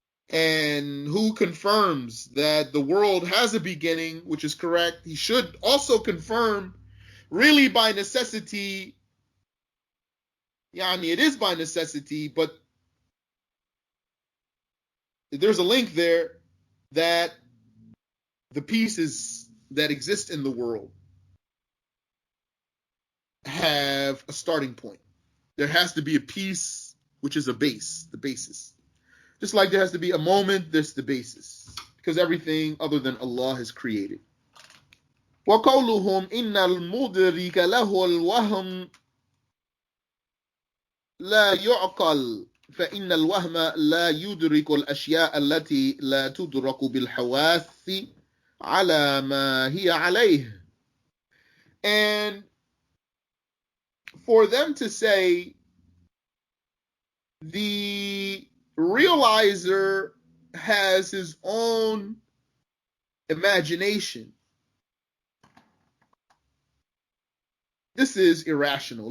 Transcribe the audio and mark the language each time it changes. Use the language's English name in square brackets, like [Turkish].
[English] And who confirms that the world has a beginning, which is correct, he should also confirm, really by necessity, yani, it is by necessity, but there's a link there that the pieces that exist in the world have a starting point. There has to be a piece, which is a base, the basis. Just like there has to be a moment, there's the basis. Because everything other than Allah has created. [Arabic] وَقَوْلُهُمْ إِنَّ الْمُدْرِكَ لَهُ الْوَهْمُ لَا يُعْقَلُ فإن الوهم لا يدرك الأشياء التي لا تدرك بالحواس على ما هي عليه. [English] And for them to say the realizer has his own imagination, this is irrational.